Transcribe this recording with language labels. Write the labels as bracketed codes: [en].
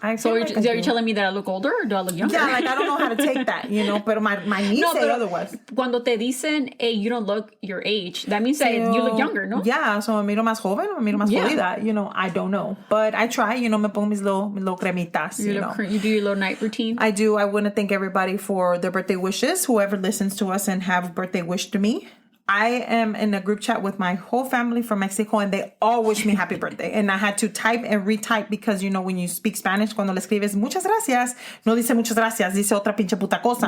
[en] So are you telling me that I look older or do I look younger? Yeah, like I don't know how to take that, you know, pero my niece say otherwise. [es] Cuando te dicen, [en] hey, you don't look your age, that means that you look younger, no? Yeah, so [es] me miro más joven o me miro más jodida, [en] you know, I don't know. But I try, you know, [es] me pongo mis [en] little cremitas, you know. You do your little night routine? I do. I want to thank everybody for their birthday wishes, whoever listens to us and have birthday wish to me. I am in a group chat with my whole family from Mexico and they all wish me happy birthday. And I had to type and retype because, you know, when you speak Spanish, [es] cuando le escribes muchas gracias, no dice muchas gracias, dice otra pinche puta cosa.